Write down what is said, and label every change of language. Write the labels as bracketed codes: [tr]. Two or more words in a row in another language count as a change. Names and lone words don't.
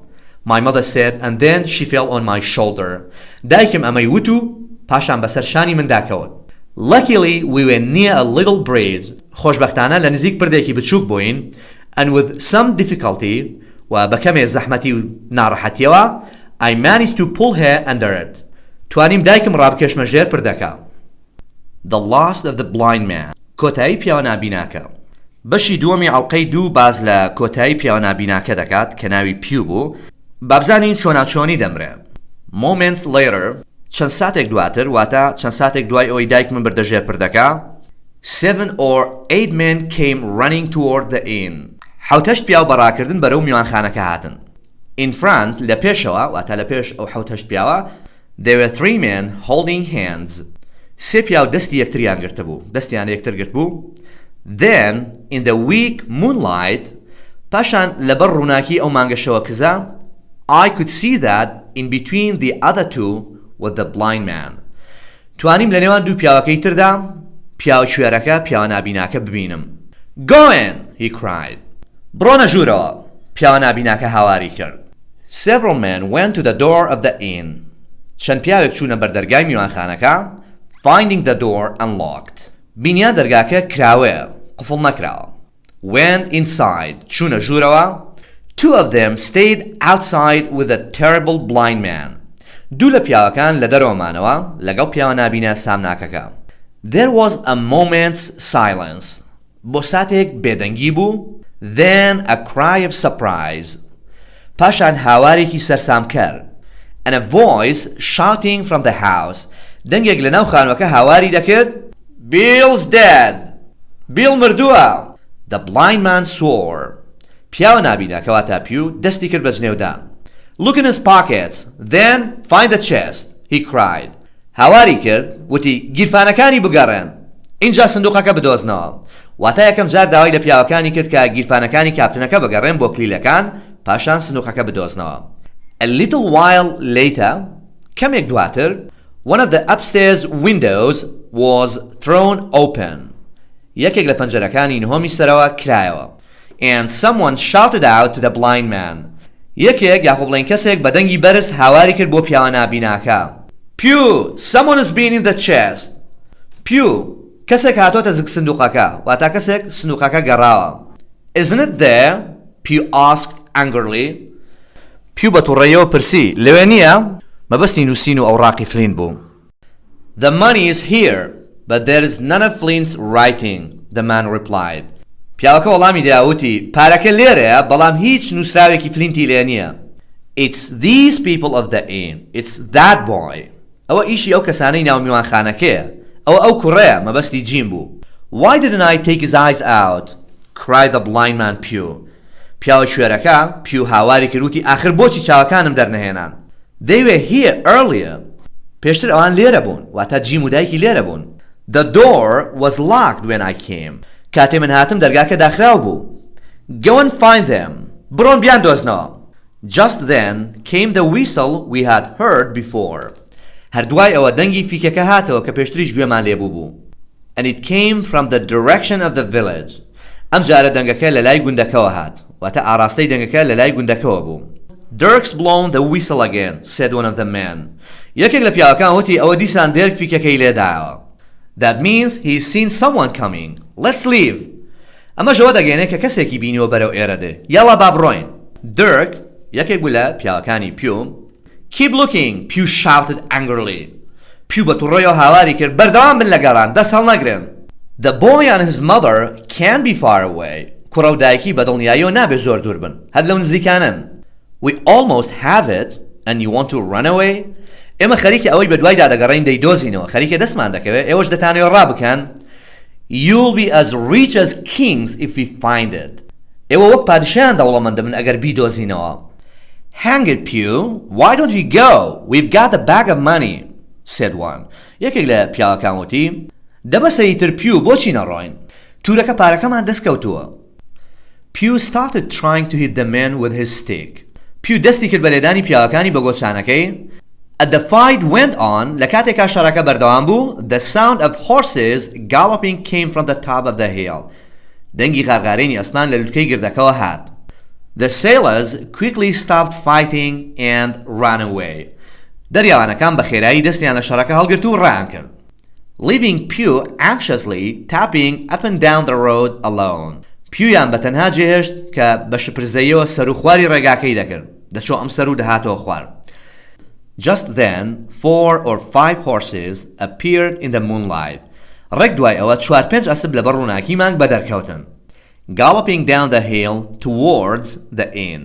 [en] My mother said and then she fell on my shoulder. [ckb] دایکم ئەمەی وت و پاشان بەسەر شانی من داکەوت. [en] Luckily we were near a little bridge. [ckb] خۆشبەختانە لە نزیک پردێکی بچووک بووین [en] and with some difficulty [ckb] و بەکەمێ زەحمەتی و ناڕەحەتیەوە [en] I managed to pull her under it. [ckb] توانیم دایکم ڕابکێشمە ژێر پردەکە. [en] The Last of the Blind Man. [ckb] کۆتایی پیاوە نابیناکە. بەشی دووەمی ئەڵلقەی 2 باز لە کۆتایی پیاوە نابیناکە دەکات کە ناوی پیو بوو. بابزانین چۆناچۆنی دەمرێ. [en] Moments later [ckb] چەند ساتێک دواتر واتە چەند ساتێک دوای ئەوەی دایک من بردە ژێر پردەکە [en] 7 or 8 men came running toward the inn. [ckb] حوتەشت پیاو بەڕاکردن بەرەو میوانخانەکە هاتن. [en] In front [ckb] لە پێشەوە واتە لە پێش ئەو حوتەشت پیاوە [en] there were 3 men holding hands. [ckb] سێ پیاو دەستی یەکتریان گرتە بوو دەستیان یەکتر گرت بوو. [en] Then in the weak moonlight [ckb] پاشان لەبەر ڕووناکی ئەو مانگەشەوە کزا [en] I could see that in between the other two with the blind man. [ckb] توانیم لە نێوان دوو پیاوەکەی تردا پیاو شوێرەکە پیاوە نابیناکە ببینم. [en] Go in! he cried. [ckb] بڕۆنە ژوورەوە پیاوە نابیناکە هاواری کرد. [en] Several men went to the door of the inn. [ckb] چەند پیاوێک چوونە بەردەرگای میوانخانەکە [en] finding the door unlocked. [ckb] بینیان دەرگاکە کراوەیە قفڵ نەکراوە. [en] Went inside. [ckb] چوونە ژوورەوە. [en] 2 of them stayed outside with a terrible blind man. [ckb] دوو لە پیاوەکان لە دەرەوەمانەوە لەگەڵ پیاوە نابینە سامناکەکە. [en] There was a moment's silence. [ckb] بۆ ساتێک بێدەنگی بوو. [en] Then a cry of surprise. [ckb] پاشان هاوارێکی سەرسامکەر. [en] And a voice shouting from the house. [ckb] دەنگێک لە ناو خانووەکە هاواری دەکرد. [en] Bill's dead. Bill مردووە. The blind man swore. [ckb] پیاوە نابینە کەواتە پیو دەستی کرد بە جنێودا. [en] Look in his pockets. Then find the chest. He cried. [ckb] هاواری کرد وتی گیرفانەکانی بگەڕێن. اینجا سندوقەکە بدۆزنەوە. واتە یەکەم جار داوای لە پیاوەکانی کرد کە گیرفانەکانی کاپتنەکە بگەڕێن بۆ کلیلەکان پاشان سندوقەکە بدۆزنەوە. [en] A little while later [ckb] کەمێک دواتر [en] one of the upstairs windows was thrown open. [ckb] یەکێک لە پەنجەرەکانی نهۆمی سەرەوە کرایەوە. [en] And someone shouted out to the blind man. [ckb] یەکێک یاخۆ بڵێن کەسێک بە دەنگی بەرز هاواری کرد بۆ پیاوە نابیناکە. [en] Pew! Someone has been in the chest. Pew! [ckb] کەسێک هاتۆتە زگ سندوقەکە واتە کەسێک سندوقەکە گەڕاوە. [en] Isn't it there? Pew asked angrily. [ckb] پیو بە تووڕێیەوە پرسی لەوێ نییە؟ مەبەستی نووسین و ئەوڕاقی فلین بوو. [en] The money is here, but there is none of Flint's writing, the man replied. [ckb] پیاوەکە وەڵامی داوتی پارەکە لێرەیە بەڵام هیچ نووسراوێکی فلینتی لێ نییە. [en] It's these people of the inn. It's that boy. [ckb] ئەوە ئیشی ئەو کەسانەی ناو میوانخانەکەیە. ئەو کوڕەیە مەبەستی جیم بوو. [en] Why didn't I take his eyes out? cried the blind man Pew. [ckb] پیاوە شوێرەکە پیو هاواری کردوتی ئاخر بۆچی چاوەکانم دەرنەهێنان. [en] They were here earlier. [ckb] پێشتر ئەوان لێرە بوون واتە جیم و دایکی لێرە بوون. [en] The door was locked when I came. [ckb] کاتێ من هاتم دەرگاکە داخراو بوو. [en] Go and find them. [ckb] بڕۆن بیان دۆزنەوە. [en] Just then came the whistle we had heard before. [ckb] هەردوای ئەوە دەنگی فیکەکە هاتەوە کە پێشتریش گوێمان لێبوو بوو. [en] And it came from the direction of the village. [ckb] ئەم جارە دەنگەکە لە لای گوندەکەوە هات. واتە ئاراستەی دەنگەکە لە لای گوندەکەوە بوو. [en] Dirk's blown the whistle again, said one of the men. [ckb] یەکێک لە پیاوەکان وتی ئەوە دیسان دێرک فیکەکەی لێدایەوە. [en] That means he's seen someone coming. Let's leave. [ckb] ئەمە ژەوە دەگەێنێ کە کەسێکی بینیوە بەرەو ئێرە دێ. یاڵا با بڕۆین. Dirk, یەکێک بوو لە پیاوەکانی پیو. [en] Keep looking, Pew shouted angrily. [ckb] Pew بە تووڕێیەوە هاواری کرد بەردەوام بن لە گەڕان دەست هەڵنەگرن. [en] The boy and his mother can't be far away. [ckb] کوڕە و دایکی بەدڵنیاییەوە نابێ زۆر دوور بن. هەر لەو نزیکانن. [en] We almost have it and you want to run away? [ckb] ئێمە خەریکە ئەوەی بەدوایدا دەگەڕین دەیدۆزینەوە خەریکە دەستمان دەکەوێت ئێوەش دەتانەوێت ڕابکەن. [en] You'll be as rich as kings if we find it. [ckb] ئێوە وەک پادشایان دەوڵەمەندە بن ئەگەر بیدۆزینەوە. [en] Hang it, Pew. Why don't we go? We've got a bag of money, said one. [ckb] یەکێک لە پیاوەکان وتی دەبەسە ئیتر پیو بۆچی نەڕۆین؟ تورەکە پارەکەمان دەستکەوتووە. [en] Pew started trying to hit the man with his stick. [ckb] Pew دەستی کرد بە لێدانی پیاوەکانی بە گۆچانەکەی. [en] As the fight went on, [ckb] لە کاتێکا شەڕەکە بەردەوام بوو, [en] the sound of horses galloping came from the top of the hill. [ckb] دەنگی غارغارێنی ئەسمان لە لووتکەی گردەکەوە هات. [en] The sailors quickly stopped fighting and ran away. [ckb] دەریاوانەکان بە خێرایی دەستیان لە شەڕەکە هەڵگرت و ڕایان کرد. [en] Leaving Pew anxiously tapping up and down the road alone. [ckb] پیویان بەتەنها جێهێشت کە بە شپرزەیەوە سەر و خواری ڕێگاکەی دەکرد. دەچۆ ئەم سەر و دەهاتەوە خوار. [en] Just then, 4 or 5 horses appeared in the moonlight. [ckb] ڕێک دوای ئەوە 4-5 ئەسپ لەبەر ڕووناکی مانگ بەدەرکەوتن. [en] Galloping down the hill towards the inn.